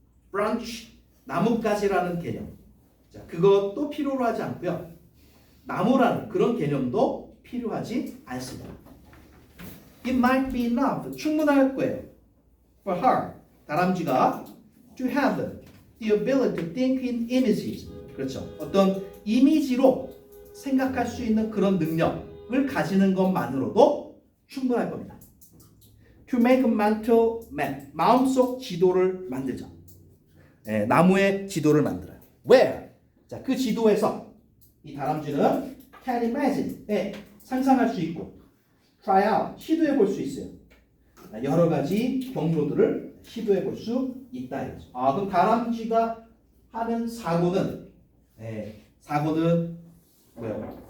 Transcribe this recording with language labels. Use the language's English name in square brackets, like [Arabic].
[Korean] branch, 나뭇가지라는 개념. 자, 그것도 필요로 하지 않고요. 나무라는 그런 개념도 필요하지 않습니다. [English] It might be enough, [Korean] 충분할 거예요. [English] For her, [Korean] 다람쥐가 [English] to have the ability to think in images. [Korean] 그렇죠. 어떤 이미지로 생각할 수 있는 그런 능력을 가지는 것만으로도 충분할 겁니다. [English] To make a mental map, [Korean] 마음속 지도를 만들죠. 나무의 지도를 만들어요. [English] Where? [Korean] 자, 그 지도에서 이 다람쥐는 [English] can imagine, [Korean] 상상할 수 있고 [English] try out, [Korean] 시도해 볼 수 있어요. 여러 가지 경로들을 시도해 볼 수 있다. 그럼 다람쥐가 하는 사고는 뭐요?